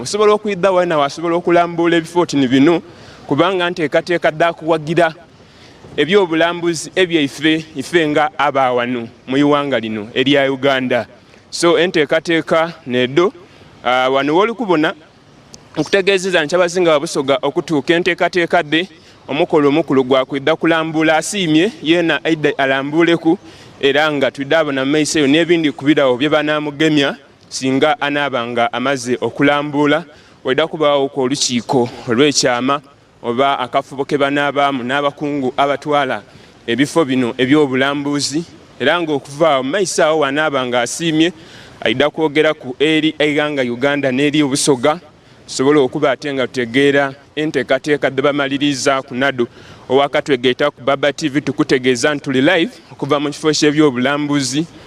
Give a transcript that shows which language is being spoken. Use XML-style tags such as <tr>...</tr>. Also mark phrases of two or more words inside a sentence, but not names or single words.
<xog>Osobola okuyidda weena wasobola okulambula ebifo tini bino kubanga nteekateeka ddakuwagira ebyobulambuzi ebyaife ife nga aba wano mu iwanga lino erya Uganda. So enteekateeka neddo wano woli kubona okutegeezeza nti Kyabazinga wa Busoga okutuuka enteekateeka dde omukolo omukulu gwakwidda kulambula asiimye yeena aidde alambuleku era nga tudde abona mu maiso eyo n'ebindi kubirawo bye banaamugemya singa anaabanga amaze okulambula. Waidda kubaawo ku olukiiko olw'ekyama oba akafubo ke banaabaamu n'abakungu abatwala ebifo bino ebyobulambuzi era ng'okuva mu maiso awo wanaaba nga asiimye aidda kwogera ku eri eggwanga Uganda n'eri Obusoga sobola okuba ate nga tutegeera enteekateeka dde bamaliriza ku nadu owakatwegeeta ku Baba TV tukutegeeza nti tuli live okuva mu kifo ky'ebyobulambuzi</xog>